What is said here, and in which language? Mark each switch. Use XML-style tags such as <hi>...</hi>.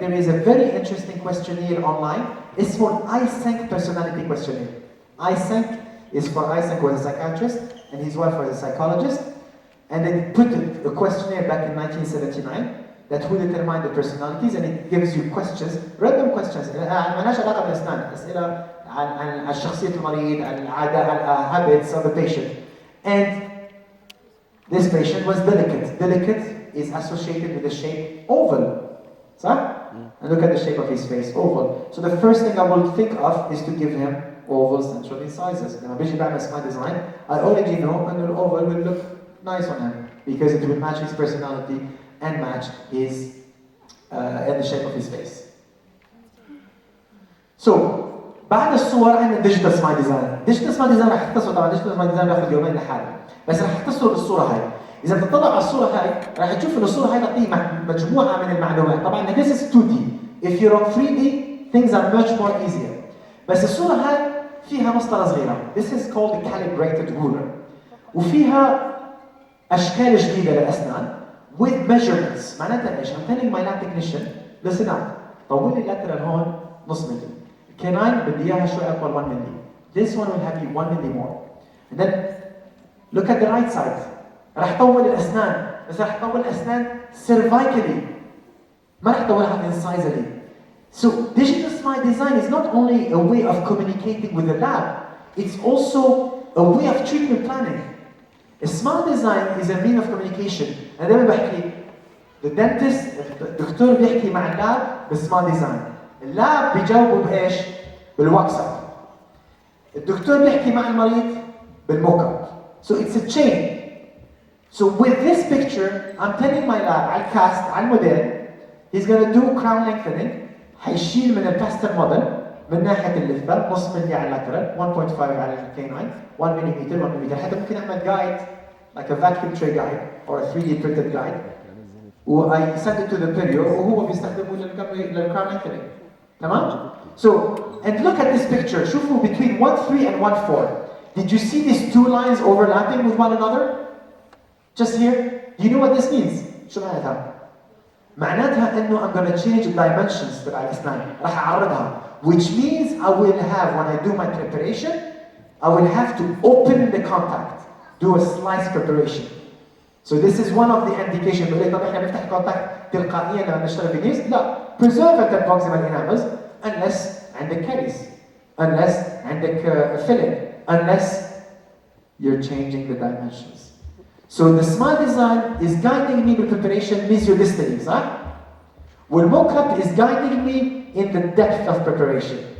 <en>There is a very interesting questionnaire online. It's called ISENC personality questionnaire. ISENC is for ISENC was a psychiatrist and his wife was a psychologist. And they put a questionnaire back in 1979 that who determined the personalities, and it gives you questions, random questions.</en> <ar>مالهاش علاقة بالأسنان، أسئلة عن شخصية المريض، عن العادة،</ar> <en>habits of the patient. And this patient was delicate. Delicate is associated with the shape oval.</en> <ar>صح?</ar> <en>And look at the shape of his face, oval. So the first thing I will think of is to give him oval central incisors.</en> <ar>لما بيجي بعمل</ar> <en>smile design, I already know</en> <ar>أن الأوفل</ar> <en>will look nice on him because it will match his personality and match his and the shape of his face.</en> <ar>So بعد الصور عندنا digital smile design. Digital smile design راح تختصر طبعا digital smile design بياخذ يومين لحاله. بس راح تختصر بالصورة هاي. إذا بتطلع على الصورة هاي راح تشوف إن الصورة هاي تعطيه مجموعة من المعلومات. طبعا</ar> <en>this is 2D. If you're on 3D, things are much more easier.</en> <ar>بس الصورة هاي فيها مسطرة صغيرة.</ar> <en>This is called a calibrated ruler.</en> <ar>وفيها أشكال جديدة للأسنان</ar> <en>with measurements.</en> <ar>معناتها إيش؟</ar> <en>I'm telling my lab technician, listen up.</en> <ar>طول لي اللاترال هون نص ملي. الكناين بدي إياها شوي أكبر 1 ملي.</ar> <en>This one will have you 1 milli more. And then look at the right side.</en> <ar>راح طول الأسنان، بس راح طول الأسنان cervically. ما راح طولها incisally.</ar> <en>So digital smile design is not only a way of communicating with the lab, it's also a way of treatment planning. A smile design is a mean of communication.</en> <ar>أنا دائما بحكي</ar> <en>the dentist</en> <ar>الدكتور بيحكي مع اللاب بالسمايل ديزاين. اللاب بيجاوبوا بإيش؟ بالواتساب. الدكتور بيحكي مع المريض بالموك اب.</ar> <en>So it's a chain.</en> <ar>So with this picture, I'm telling my lab, على الكاست على الموديل,</ar> <en>he's gonna do crown lengthening,</en> <ar>حيشيل من الباستر موديل من ناحية اللثة نص ملي على اللاترال 1.5 على الكيناين 1 ملم 1 ملم حتى ممكن أعمل guide</ar> <en>like a vacuum tray guide or a 3D printed guide</en> <ar>و</ar> <en>I send it to the perio</en> <ar>وهو بيستخدمه للcrown lengthening. تمام؟</ar> <en>So, and look at this picture.</en> <ar>شوفوا</ar> <en>between 1.3 and 1.4. Did you see these two lines overlapping with one another? Just here? Do you know what this means?</en> <ar>شو معناتها؟ معناتها إنه</ar> <en>I'm gonna change the dimensions</en> <ar>تبع الأسنان. راح أعرضها.</ar> <en>Which means I will have, when I do my preparation, I will have to open the contact. Do a slice preparation. So this is one of the indications.</en> <ar>بقول لك طب إحنا بنفتح contact تلقائيا لما نشتغل في نيز؟ لا.</ar> <en>Preserve the proximal enamels unless</en> <ar>عندك</ar> <en>caries. Unless</en> <ar>عندك</ar> <en>filling. Unless you're changing the dimensions. So the smile design is guiding me with preparation mesiodistally,</en> <ar>صح?</ar> <en>والmock-up is guiding me in the depth of preparation.</en>